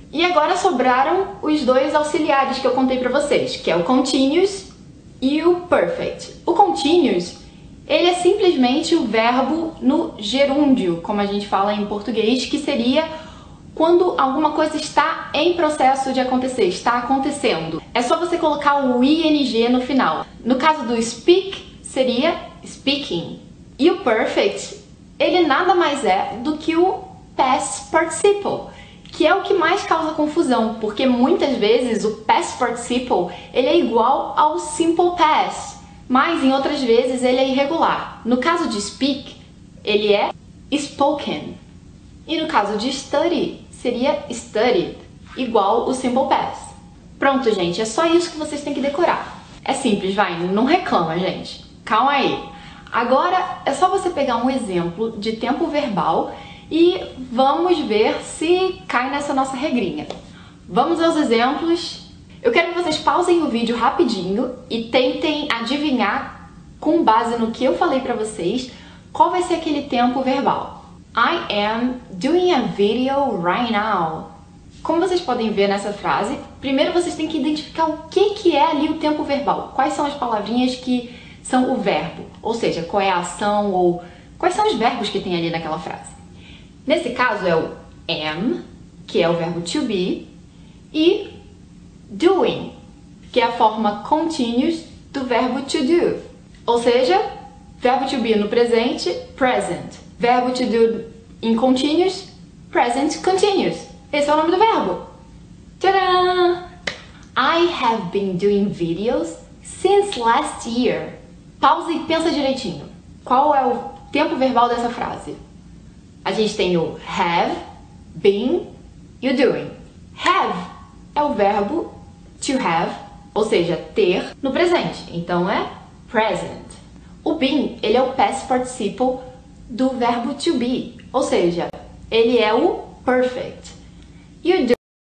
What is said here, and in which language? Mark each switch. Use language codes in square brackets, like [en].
[pt] E agora sobraram os 2 auxiliares que eu contei pra vocês, que é o continuous e o perfect. O continuous, ele é simplesmente o verbo no gerúndio, como a gente fala em português, que seria quando alguma coisa está em processo de acontecer, está acontecendo. É só você colocar o ing no final. No caso do speak, seria speaking. E o perfect, ele nada mais é do que o past participle, que é o que mais causa confusão, porque muitas vezes o past participle ele é igual ao simple past, mas em outras vezes ele é irregular. No caso de speak, ele é spoken. E no caso de study, seria studied, igual o simple past. Pronto, gente, é só isso que vocês têm que decorar. É simples, vai, não reclama, gente. Calma aí. Agora é só você pegar um exemplo de tempo verbal e vamos ver se cai nessa nossa regrinha. Vamos aos exemplos. Eu quero que vocês pausem o vídeo rapidinho e tentem adivinhar, com base no que eu falei pra vocês, qual vai ser aquele tempo verbal. [en] I am doing a video right now. [pt] Como vocês podem ver nessa frase, primeiro vocês têm que identificar o que é ali o tempo verbal. Quais são as palavrinhas que são o verbo, ou seja, qual é a ação ou quais são os verbos que tem ali naquela frase. Nesse caso é o am, que é o verbo to be, e doing, que é a forma continuous do verbo to do. Ou seja, verbo to be no presente, present. Verbo to do in continuous, present continuous. Esse é o nome do verbo. Tcharam! [en] I have been doing videos since last year. [pt] Pausa e pensa direitinho. Qual é o tempo verbal dessa frase? A gente tem o have, been e o doing. Have é o verbo to have, ou seja, ter no presente. Então é present. O been, ele é o past participle do verbo to be, ou seja, ele é o perfect. E o